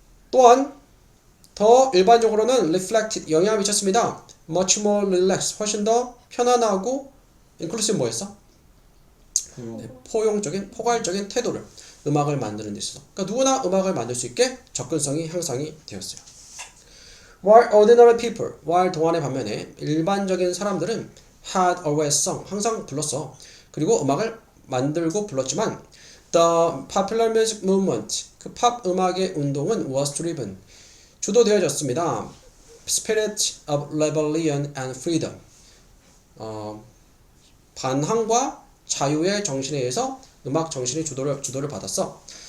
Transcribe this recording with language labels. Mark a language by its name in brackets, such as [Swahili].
[Korean] 또한 더 일반적으로는 reflected 영향을 미쳤습니다. [English] much more relaxed [Korean] 훨씬 더 편안하고 inclusive 뭐였어? 포괄적인 태도를 음악을 만드는 데 있어서 그러니까 누구나 음악을 만들 수 있게 접근성이 향상이 되었어요. [English] While ordinary people, while [Korean] 동안의 반면에 일반적인 사람들은 [English] had always sung [Korean] 항상 불렀어. 그리고 음악을 만들고 불렀지만 [English] the popular music movement [Korean] 그 팝 음악의 운동은 [English] was driven [Korean] 주도되어졌습니다. [English] Spirit of rebellion and freedom [Korean] 반항과 자유의 정신에 의해서 음악 정신이 주도를 받았어.